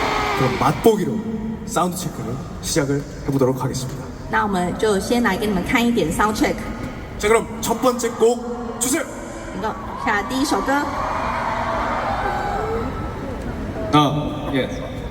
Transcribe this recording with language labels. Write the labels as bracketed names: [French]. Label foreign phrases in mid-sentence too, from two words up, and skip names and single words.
[Korean] 그럼 맛보기로 사운드 체크를 시작을 해보도록 하겠습니다. [Chinese] 那我们就先来给你们看一点 [English] sound check。 [Korean] 자, 그럼 첫 번째 곡 주세요. [Chinese] 一个下第一首歌。 [Korean] 아, 예.